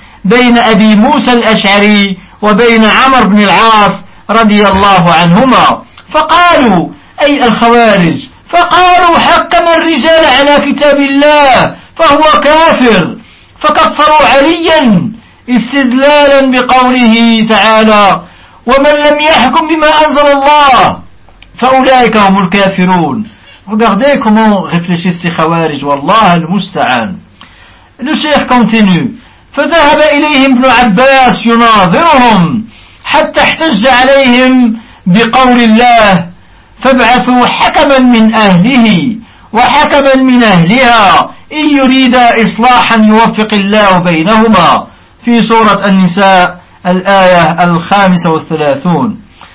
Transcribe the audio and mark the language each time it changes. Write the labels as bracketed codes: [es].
[ar] بين أبي موسى الأشعري وبين عمرو بن العاص رضي الله عنهما فقالوا أي الخوارج فقالوا حكم الرجال على كتاب الله فهو كافر فكفروا عليا استدلالا بقوله تعالى ومن لم يحكم بما أنزل الله فأولئك هم الكافرون. [fr] Regardez comment réfléchissent ces خوارج [ar] والله المستعان. [fr] Le Cheikh continue. [ar] فذهب إليهم ابن عباس يناظرهم حتى احتج عليهم بقول الله فابعثوا حكما من أهله وحكما من أهلها إن يريد إصلاحا يوفق الله بينهما في سورة النساء الآية 35.